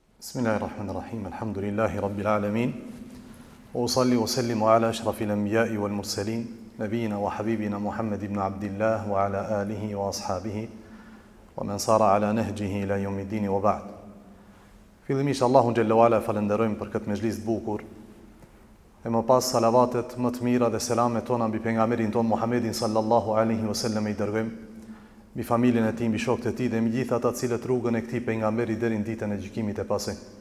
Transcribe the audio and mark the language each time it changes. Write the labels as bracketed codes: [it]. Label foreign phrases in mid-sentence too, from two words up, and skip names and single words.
[ar] بسم الله الرحمن الرحيم. الحمد لله رب العالمين. وأصلي وأسلم على أشرف الأنبياء والمرسلين، نبينا وحبيبنا محمد بن عبد الله وعلى آله وأصحابه ومن سار على نهجه إلى يوم الدين وبعد. [sq] Fillimisht Allahun [ar] جل وعلا [sq] falenderojmë për këtë mezhlis të bukur. E më pas salavatet më të mira dhe selamet tona mbi pejgamberin ton Muhammedin [ar] صلى الله عليه وسلم [sq] i dërgojmë, mbi familjen e tij, mbi shokët e tij dhe mbi gjithë ata të cilët rrugën e këtij pejgamberi deri në ditën e gjykimit të pasë.